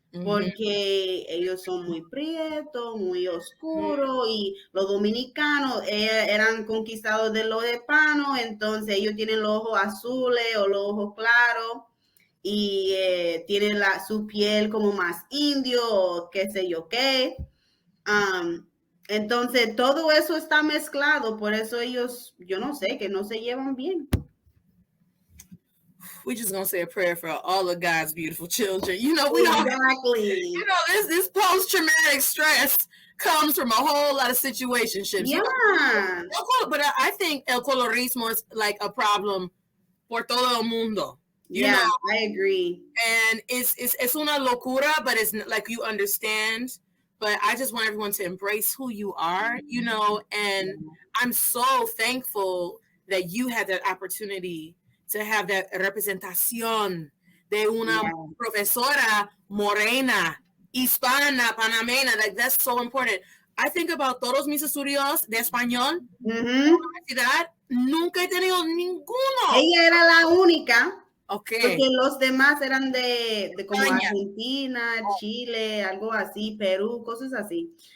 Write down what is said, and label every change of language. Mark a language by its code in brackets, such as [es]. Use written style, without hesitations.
[es] porque ellos son muy prietos, muy oscuros, y los dominicanos eran conquistados de los hispanos, entonces ellos tienen los ojos azules o los ojos claros, y tienen su piel como más indio, o qué sé yo qué. Entonces todo eso está mezclado, por eso ellos, yo no sé, que no se llevan bien. [en] We just gonna say a prayer for all of God's beautiful children. You know, we exactly. You know, this post-traumatic stress comes from a whole lot of situationships. Yeah. You know? But I think [es] el colorismo [en] is like a problem [es] por todo el mundo. [en] You know? I agree. And it's [es] una locura, [en] but it's like you understand. But I just want everyone to embrace who you are, you know, and I'm so thankful that you had that opportunity to have that [es] representación de una profesora morena, hispana, panameña. [en] Like, that's so important. I think about [es] todos mis estudios de español en la universidad, nunca he tenido ninguno. Ella era la única. [en] Okay. [es] Porque los demás eran de como Argentina, Chile, algo así, Perú, cosas así.